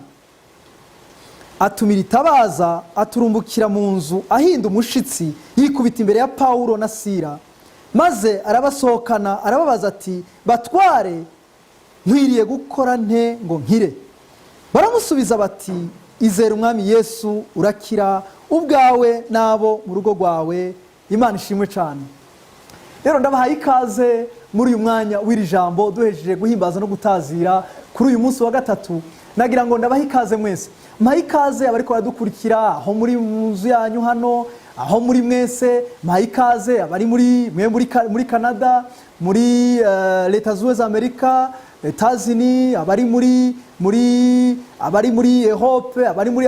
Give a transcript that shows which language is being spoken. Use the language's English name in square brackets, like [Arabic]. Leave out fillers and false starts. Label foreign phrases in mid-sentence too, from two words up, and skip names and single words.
[Rundi] Atumira itabaza, aturumbukira mu nzu ahinda umushitsi, yikubita imbere ya Paulo na Sila, maze arabasohokana, arababaza ati, batware, nkwiriye gukora nte ngo nkire? Baramusubiza bati, izere umwami Yesu urakira, ubwawe n'abo mu rugo rwawe. Imana ishimwe cyane. Rero ndabahaye ikaze muri uyu mwanya w'iri jambo, duhejeje guhimbaza no gutazira kuri uyu munsi wa gatatu. Nagira ngo ndabahe ikaze mwese. Mpaye ikaze abariko baradukurikira aho muri mu nzu yanyu hano, aho muri mwese. Mpaye ikaze abari muri Canada, muri Leta Zunze za Amerika, Etazini, abari muri Europe, abari muri